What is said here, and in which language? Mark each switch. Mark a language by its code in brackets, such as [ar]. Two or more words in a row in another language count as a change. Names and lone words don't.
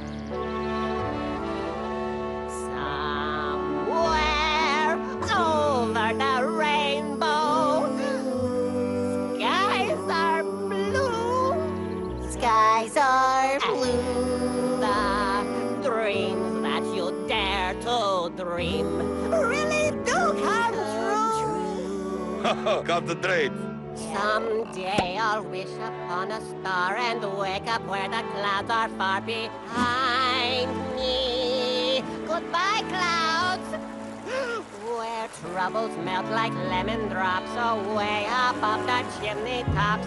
[en] Somewhere over the rainbow, skies are blue. Skies are blue. The dreams that you dare to dream really do come true. [sq] Ka të drejtë. [en] Someday I'll wish upon a star and wake up where the clouds are far behind me. Goodbye, clouds. Where troubles melt like lemon drops away above the chimney tops.